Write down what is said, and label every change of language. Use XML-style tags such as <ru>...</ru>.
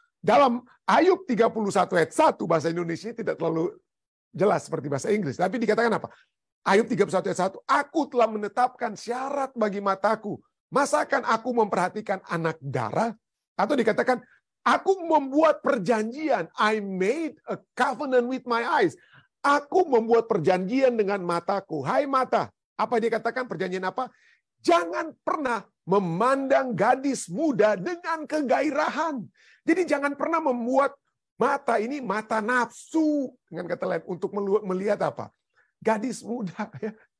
<id>Dalam Ayub 31 ayat 1 bahasa Indonesia tidak terlalu jelas seperti bahasa Inggris. Tapi dikatakan apa? Ayub 31 ayat 1. Aku telah menetapkan syarat bagi mataku. Masakan aku memperhatikan anak darah? Atau dikatakan, aku membuat perjanjian.</id> <en>I made a covenant with my eyes.</en> <id>Aku membuat perjanjian dengan mataku. Hai mata. Apa dia katakan perjanjian apa? Jangan pernah memandang gadis muda dengan kegairahan. Jadi jangan pernah membuat mata ini mata nafsu. Dengan kata lain, untuk melihat apa? Gadis muda. Ya.</id>